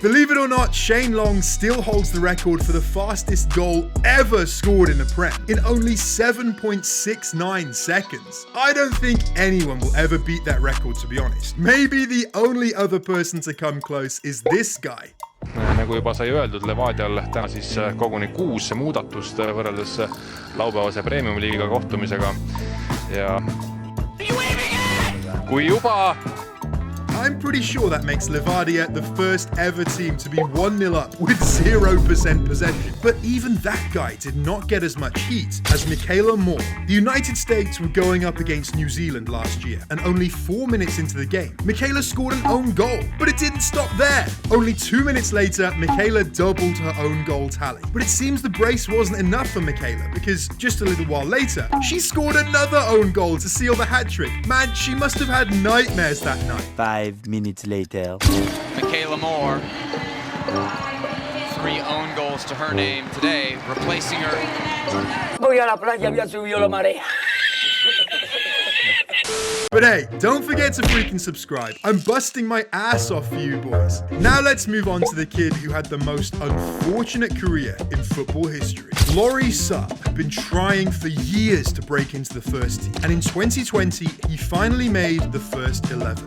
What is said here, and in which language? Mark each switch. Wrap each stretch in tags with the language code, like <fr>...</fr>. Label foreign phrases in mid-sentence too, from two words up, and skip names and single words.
<en>Believe it or not, Shane Long still holds the record for the fastest goal ever scored in the Prem in only 7.69 seconds. I don't think anyone will ever beat that record, to be honest. Maybe the only other person to come close is this guy.</en> <et>Nagu juba sai öeldud, Levadial täna siis koguni 6 muudatust võrreldes laupäevase Premium-liiga kohtumisega ja kui juba</et> <en>I'm pretty sure that makes Levadia the first ever team to be 1-0 up with 0% possession. But even that guy did not get as much heat as Michaela Moore. The United States were going up against New Zealand last year, and only 4 minutes into the game, Michaela scored an own goal. But it didn't stop there. Only 2 minutes later, Michaela doubled her own goal tally. But it seems the brace wasn't enough for Michaela, because just a little while later, she scored another own goal to seal the hat-trick. Man, she must have had nightmares that night. 5 minutes later. Michaela Moore, 3 own goals to her name today, replacing her.</en> <es>Voy a la playa, había subido la marea.</es> <en>But hey, don't forget to freaking subscribe. I'm busting my ass off for you boys. Now let's move on to the kid who had the most unfortunate career in football history. Laurie Saab had been trying for years to break into the first team, and in 2020, he finally made the first 11.</en>